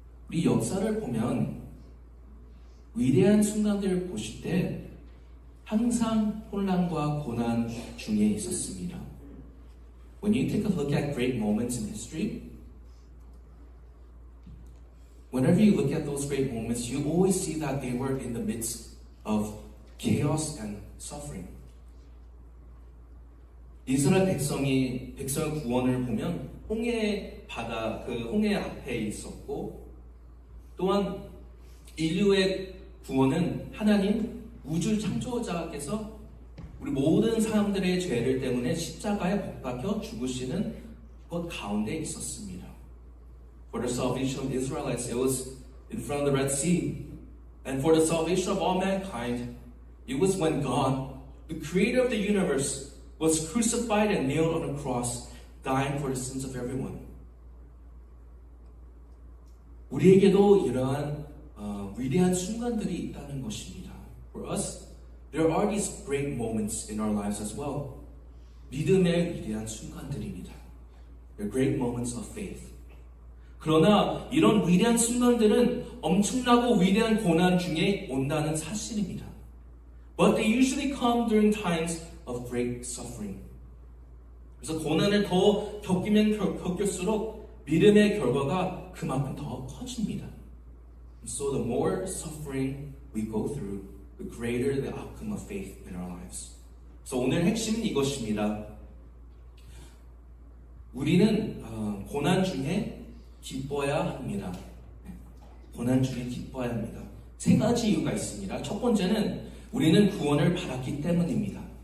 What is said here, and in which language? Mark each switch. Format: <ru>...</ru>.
<ko>우리 역사를 보면 위대한 순간들을 보실 때 항상 혼란과 고난 중에 있었습니다.</ko> <en>When you take a look at great moments in history, whenever you look at those great moments, you always see that they were in the midst of chaos and suffering.</en> <ko>이스라엘 백성의 구원을 보면 홍해 바다, 그 홍해 앞에 있었고, 또한 인류의 구원은 하나님 우주 창조자께서 우리 모든 사람들의 죄를 때문에 십자가에 못 박혀 죽으시는 것 가운데 있었습니다.</ko> <en>For the salvation of Israelites, it was in front of the Red Sea. And for the salvation of all mankind, it was when God, the creator of the universe, was crucified and nailed on a cross, dying for the sins of everyone.</en> <ko>우리에게도 이러한 위대한 순간들이 있다는 것입니다.</ko> <en>For us, there are these great moments in our lives as well.</en> <ko>믿음의 위대한 순간들입니다.</ko> <en>They're great moments of faith.</en> <ko>그러나 이런 위대한 순간들은 엄청나고 위대한 고난 중에 온다는 사실입니다.</ko> <en>But they usually come during times of great suffering.</en> <ko>그래서 고난을 더 겪으면 겪을수록 믿음의 결과가 그만큼 더 커집니다.</ko> <en>So the more suffering we go through, the greater the outcome of faith in our lives.</en> <ko>그래서 오늘 핵심은 이것입니다. 우리는 고난 중에 기뻐야 합니다. 고난 중에 기뻐야 합니다. 세 가지 이유가 있습니다. 첫 번째는 우리는 구원을 받았기 때문입니다.</ko>